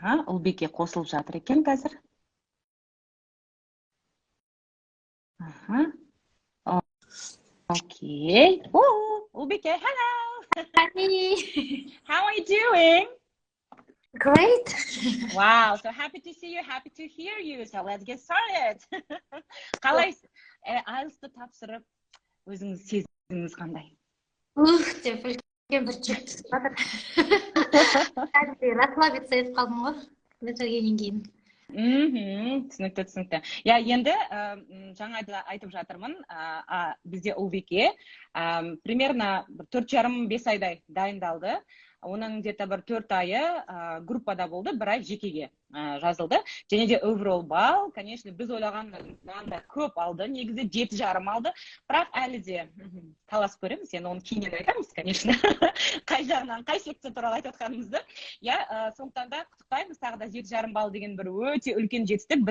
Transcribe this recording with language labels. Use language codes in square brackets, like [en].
[kk] Ұлбике қосылып жатыр екен қазір. [en] Окей. Ұлбике, hello! Hi. How are you doing? Great. Wow, so happy to see you, happy to hear you. So let's get started. [kk] Қалайсыз? IELTS-ты тапсырып, өзіңіз сезіміңіз қандай? Деп үлкен бір жүк түсіп жатыр. [ru] Расслабиться [kk] етіп қалдым ғой, бітіргеннен кейін. Түсінікті. [ru] Я [kk] енді жаңа айтып жатырмын, бізде Ұлбике [ru] примерно [kk] 4,5-5 айдай дайындалды. Оның [ru] где-то [kk] бір 4 айы группада болды, 1 ай жекеге жазылды. Және де overall балл, [ru] конечно, [kk] біз ойлағаннан да көп алды, негізі 7,5 алды. Бірақ әлі де таласып көреміз, енді оны кейіннен айтамыз, [ru] конечно. [kk] Қай жағынан, қай секция туралы айтып отқанымызды. Сондықтан да құттықтаймыз, тағы да 7,5 балл деген бір өте үлкен жетістік.